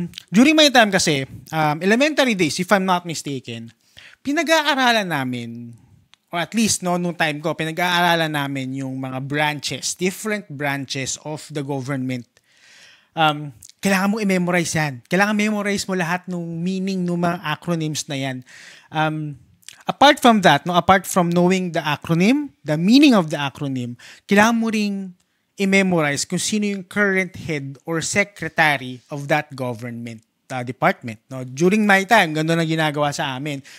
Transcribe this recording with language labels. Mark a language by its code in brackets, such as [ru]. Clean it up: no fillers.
[en] During my time kasi, elementary days, if I'm not mistaken, pinag-aaralan namin, or at least no, nung time ko, [tl] pinag-aaralan namin yung mga [en] branches, different branches of the government. [tl] Kailangan mo i-memorize yan. Kailangan memorize mo lahat ng meaning ng mga acronyms na yan. [en] Apart from that, no, apart from knowing the acronym, the meaning of the acronym, [tl] kailangan mo ring i-memorize kung sino yung [en] current head or secretary of that government department. No? During my time, [tl] gano'n ang ginagawa sa amin.